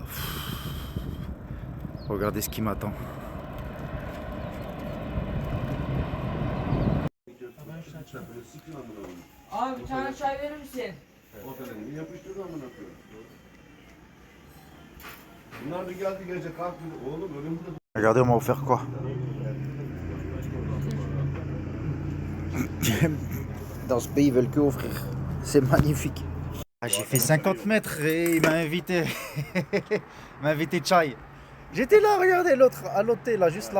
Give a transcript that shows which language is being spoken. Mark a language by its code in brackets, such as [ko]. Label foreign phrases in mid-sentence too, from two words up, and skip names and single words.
[fr] Regardez ce qui m'attend. [tr] Abi bir tane çay verir misin? Yapıştırdı amına koyayım. Bunlar da geldi gece kalktı. Oğlum önümüzde [fr] Regardez, on m'a offert quoi? Dans ce pays, ils veulent que offrir. C'est magnifique. Ah, j'ai fait 50 mètres et il m'a invité. Il m'a invité chai. J'étais là, regardez l'autre, à l'hôtel, là, juste là.